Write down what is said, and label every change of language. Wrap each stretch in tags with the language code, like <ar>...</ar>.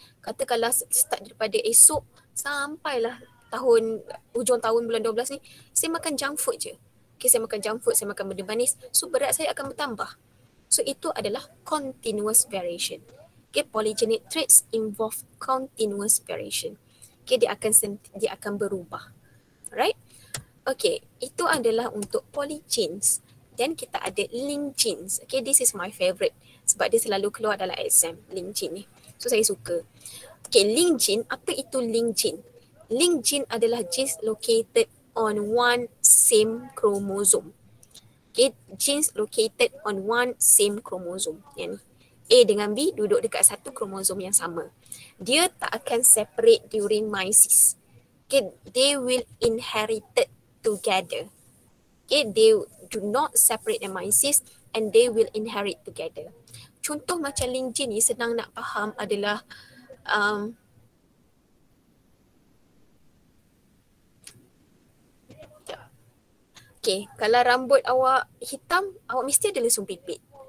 <ms>Katakanlah start daripada esok sampailah hujung tahun bulan 12 ni, saya makan junk food je. Okay, saya makan junk food, saya makan benda manis. So berat saya akan bertambah. So itu adalah continuous variation.</ms> <en>Okay, polygenic traits involve continuous variation.</en> <ms>Okay, dia akan berubah. Alright? Okay, itu adalah untuk polygenes. Dan kita ada link genes.</ms> <en>Okay, this is my favorite.</en> <ms>Sebab dia selalu keluar dalam exam, link gene ni. So saya suka. Okay, link gene, apa itu link gene? Link gene adalah</ms> <en>genes located on one same chromosome. Okay, genes located on one same chromosome.</en> <ms>Yang ni. A dengan B duduk dekat satu kromosom yang sama. Dia tak akan</ms> <en>separate during meiosis. Okay, they will inherited together. Okay, they do not separate in meiosis and they will inherit together.</en> <ms>Contoh macam link gene ni senang nak faham adalah okay, kalau rambut awak hitam, awak mesti ada lesung pipit.</ms>